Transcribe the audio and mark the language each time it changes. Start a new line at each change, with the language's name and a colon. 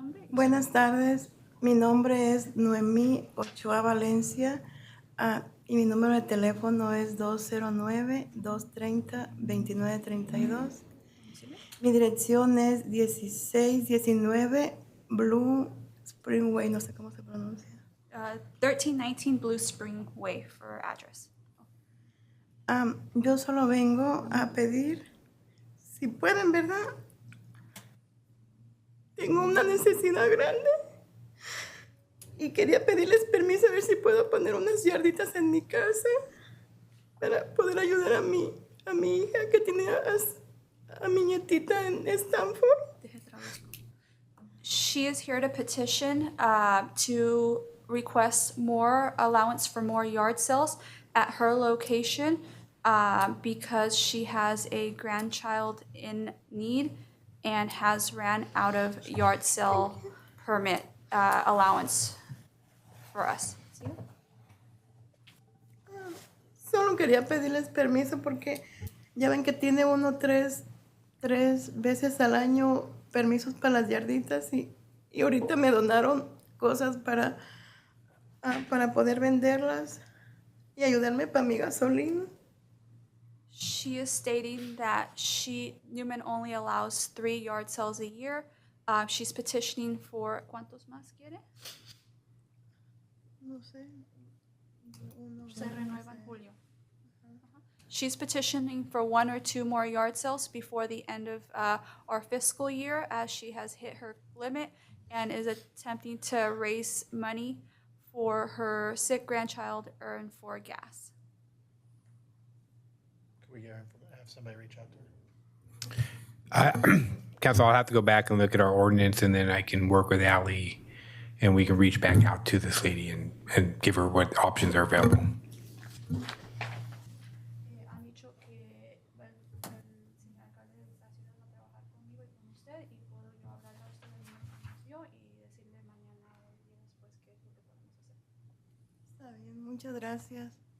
Spanish: Buenas tardes, mi nombre es Noemí Ochoa Valencia y mi número de teléfono es 209-230-2932. Mi dirección es 1619 Blue Spring Way, no sé cómo se pronuncia.
English: 1319 Blue Spring Way for address.
Spanish: Yo solo vengo a pedir, si pueden, ¿verdad? Tengo una necesidad grande y quería pedirles permiso a ver si puedo poner unas yarditas en mi casa para poder ayudar a mi hija que tiene a mi nietita en Stanford.
English: She is here to petition to request more allowance for more yard sales at her location because she has a grandchild in need and has ran out of yard sale permit allowance for us.
Spanish: Solo quería pedirles permiso porque ya ven que tiene uno tres veces al año permisos para las yarditas y ahorita me donaron cosas para poder venderlas y ayudarme para mi gasolina.
English: She is stating that Newman only allows 3 yard sales a year. She's petitioning for,
Spanish: ¿cuántos más quiere? No sé. Se renueva en julio.
English: She's petitioning for 1 or 2 more yard sales before the end of our fiscal year as she has hit her limit and is attempting to raise money for her sick grandchild and for gas. Can we have somebody reach out to her? Council, I'll have to go back and look at our ordinance, and then I can work with Ally, and we can reach back out to this lady and give her what options are available.
Spanish: Han dicho que el señor alcalde está haciendo trabajar conmigo y con usted y puedo yo hablarle a usted de mi información y decirle mañana o el día después qué es lo que podemos hacer. Está bien, muchas gracias.